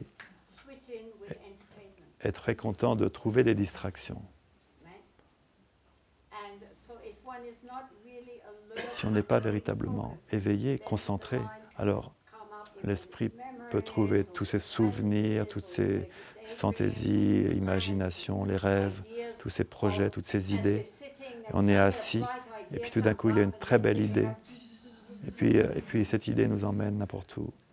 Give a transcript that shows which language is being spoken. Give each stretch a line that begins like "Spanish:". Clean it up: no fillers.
English: to switch in with entertainment.
French: est très content de trouver des distractions.
English: Right? And so if one is not really alert,
French: Si on n'est pas véritablement éveillé, concentré, alors l'esprit peut trouver tous ses souvenirs, toutes ses fantaisies, imaginations, les rêves, tous ses projets, toutes ses idées. Et on est assis, et puis tout d'un coup, il y a une très belle idée. Et puis cette idée nous emmène n'importe où.